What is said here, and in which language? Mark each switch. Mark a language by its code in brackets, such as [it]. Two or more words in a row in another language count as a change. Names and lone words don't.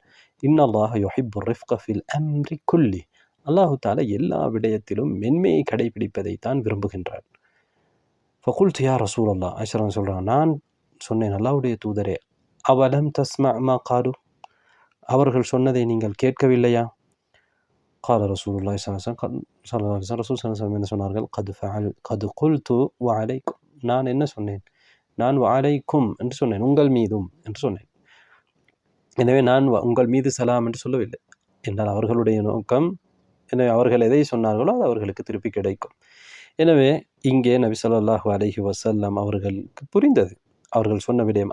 [ar] إن الله يحب الرفق في الأمر كله, الله تعالى [ta] எல்லா விடயத்திலும் மென்மையை கடைபிடிப்பதைத்தான் விரும்புகின்றான். [ar] فقلت يا رسول الله, [ta] ஆயிஷா சொல்கிறாங்க, நான் சொன்னேன், அல்லாஹ்வுடைய தூதரே, [ar] أولم تسمع ما قالوا, [ta] அவர்கள் சொன்னதை நீங்கள் கேட்கவில்லையா? [ar] قال رسول الله صلى الله عليه وسلم رسول صلى الله عليه وسلم [ta] என்ன சொன்னார்கள்? [ar] قد قلت وعليكم, [ta] நான் என்ன சொன்னேன்? நான் வஅலைக்கும் என்று சொன்னேன், உங்கள் மீதும் என்று சொன்னேன். எனவே நான் உங்கள் மீது சலாம் என்று சொல்லவில்லை. என்றால் அவர்களுடைய நோக்கம் எனவே அவர்கள் எதை சொன்னார்களோ அது அவர்களுக்கு திருப்பி கிடைக்கும். எனவே இங்கே நபி [ar] صلى الله عليه وسلم [ta] அவர்களுக்கு புரிந்தது அவர்கள் சொன்ன விடயம்.